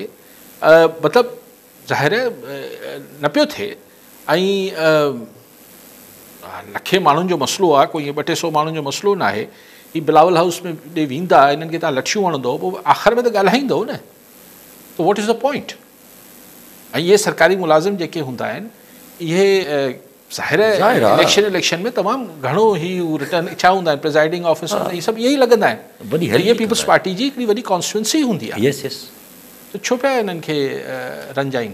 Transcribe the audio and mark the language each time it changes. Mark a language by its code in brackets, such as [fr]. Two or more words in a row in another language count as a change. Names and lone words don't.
[sd] मतिलबु ज़ाहिर न पियो थिए। ऐं लखे माण्हुनि जो मसइलो आहे, कोई 200-200 माण्हुनि जो मसइलो न आहे। हीअ बिलावल हाउस में ॾे वेंदा, हिननि खे तव्हां लठियूं हणंदो, पोइ आख़िर में त ॻाल्हाईंदो न। [en] त what is the point? [sd] ऐं इहे सरकारी मुलाज़िम जेके हूंदा आहिनि, इहे ज़ाहिर इलेक्शन में तमामु घणो ई रिटर्न छा हूंदा आहिनि, [en] presiding officer, [sd] इहे सभु इहे ई लॻंदा आहिनि। इहे पीपल्स पार्टी जी हिकिड़ी वॾी कॉन्स्टिट्यूंसी हूंदी आहे। त छो पिया हिननि खे रंजाइनि?